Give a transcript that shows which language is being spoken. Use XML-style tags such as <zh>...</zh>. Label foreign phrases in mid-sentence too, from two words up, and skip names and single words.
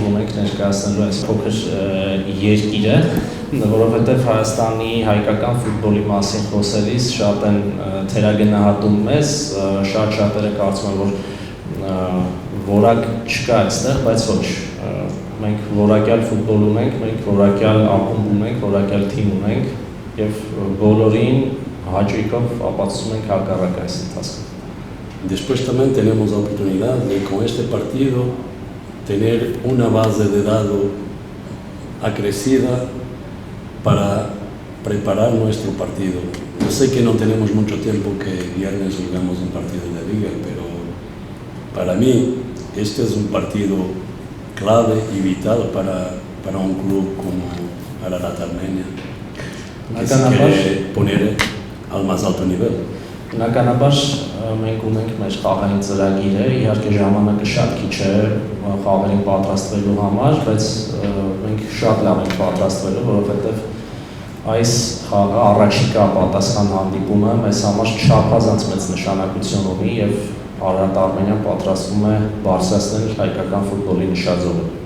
<hy>ունենք ներկայացնելու այս փոքր երկիրը, որովհետև Հայաստանի հայկական ֆուտբոլի մասին խոսելիս շատ են թերագնահատում մեզ, շատ-շատերը կարծում են, որ որակ չկա այստեղ, բայց ոչ, մենք որակյալ ֆուտբոլ ունենք, մենք որակյալ ակումբ ունենք, որակյալ թիմ ունենք եւ բոլորին հաճույքով ապացուցում ենք հակառակ այս ընթացքում։</hy> <es>Después también tenemos la oportunidad de con este partido tener una base de datos acrecida para preparar nuestro partido. Yo sé que no tenemos mucho tiempo, que viernes jugamos un partido de liga, pero para mí este es un partido clave y vital para un club como Ararat Armenia, que se quiere poner al más alto nivel.</es> <hy>Բնականաբար մենք ունենք մեր խաղային ծրագիրը, իհարկե ժամանակը շատ քիչ է խաղերին պատրաստվելու համար, բայց մենք շատ լավ ենք պատրաստվելու, որովհետև այս խաղը առաջիկա պատասխան հանդիպումը մեզ համար չափազանց մեծ նշանակություն ունի եւ Արարատ Արմենիան պատրաստվում է բարձրացնել հայկական ֆուտբոլի նշաձողը։</hy>